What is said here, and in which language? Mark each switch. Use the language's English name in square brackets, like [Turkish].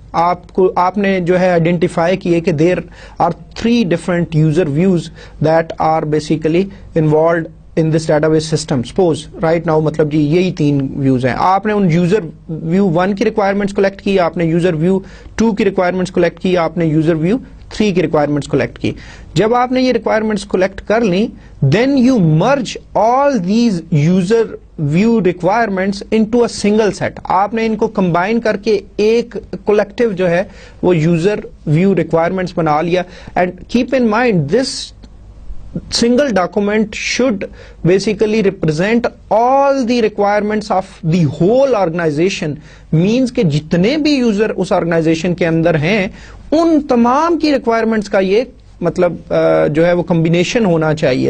[Urdu] آپ نے جو ہے آئیڈینٹیفائی کیے کہ [English] There are 3 different user views that are basically involved in this database system. Suppose right now [Urdu] مطلب جی یہی 3 ویوز ہیں. آپ نے ان یوزر ویو 1 کی ریکوائرمنٹس کلیکٹ کی, آپ نے یوزر ویو 2 کی ریکوائرمنٹس کلیکٹ کی, آپ نے یوزر ویو 3 کی ریکوائرمنٹس کلیکٹ کی. جب آپ نے یہ ریکوائرمنٹس کلیکٹ کر لیں, [English] then you merge all these user view requirements into a single set. [Urdu] آپ نے ان کو کمبائن کر کے ایک کولیکٹیو جو ہے وہ یوزر ویو ریکوائرمنٹس بنا لیا. [English] and keep in mind this single document should basically represent all the requirements of the whole organization, means [Urdu] کہ جتنے بھی یوزر اس آرگنائزیشن کے اندر ہیں ان تمام کی ریکوائرمنٹس کا یہ مطلب جو ہے وہ کمبینیشن ہونا چاہیے.